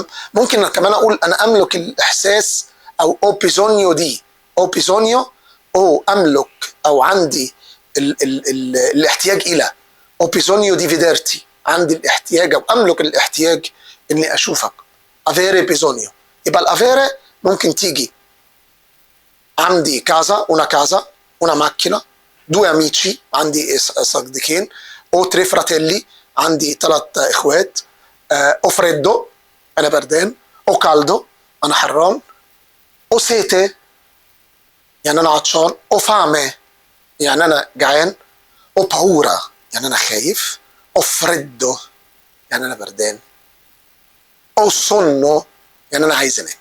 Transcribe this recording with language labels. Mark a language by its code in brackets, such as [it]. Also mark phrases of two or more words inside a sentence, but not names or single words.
[ar] ممكن كمان اقول انا املك الاحساس [it] ho bisogno di, ho bisogno, [ar] او املك او عندي ال الاحتياج الى، [it] ho bisogno di vederti, [ar] عندي الاحتياج او املك الاحتياج اني اشوفك. [it] avere bisogno. [ar] يبقى الافيري ممكن تيجي عندي كازا، [it] una casa، una macchina، due amici، [ar] عندي صديقين، او [it] tre fratelli, [ar] عندي 3 اخوات، او فريدو انا بردان، او كالدو انا حران، او سيتي يعني انا عطشان، او فامي يعني انا جعان، او باورا يعني انا خايف، او فريدو يعني انا بردان، او سونو يعني انا عايز انام.